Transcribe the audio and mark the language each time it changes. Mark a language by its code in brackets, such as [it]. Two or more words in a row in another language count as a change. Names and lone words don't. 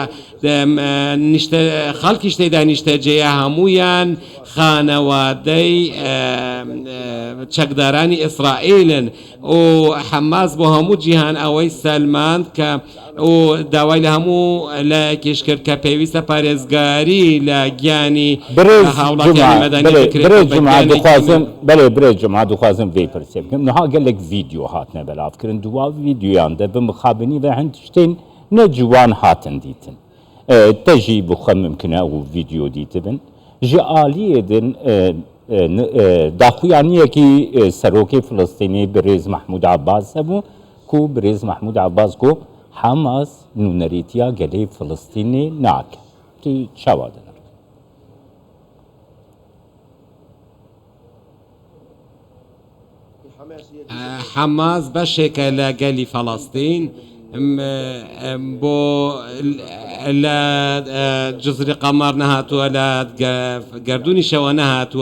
[ckb] خەڵکی شتێدا نیشتەجێیە هەمویان خانەوادەی چەکدارانی ئیسرائیلن و حەماس بۆ هەموو جیهان ئەوەی سەلماند کە و داوای لە هەموو لایەکیش کرد کە پێویستە پارێزگاری لە گیانی هاوڵاتیانی مەدەنی [ku] برێ جمعە دخوازم vê pirsê bikim niha gelek vîdeo hatine belavkirin duwa vîdyoyan de bi mixabinî ve hin tiştên ne ciwan hatin dîtin te jî bi xwe mimkine û vîdyo dîtibin ji aliyê din daxuyaniyekî serokê Filistînê Birêz Mehmûd Abbas hebû ku Birêz Mehmûd Abbas got Hamas nûnerîtiya gelê Filistînê nake tu çawa din [ckb] حەماس بەشێکە لە گەلی فەڵەستین بۆ لە جزری قەمار نەهاتووە لە گردردونی شەوە نەهاتووە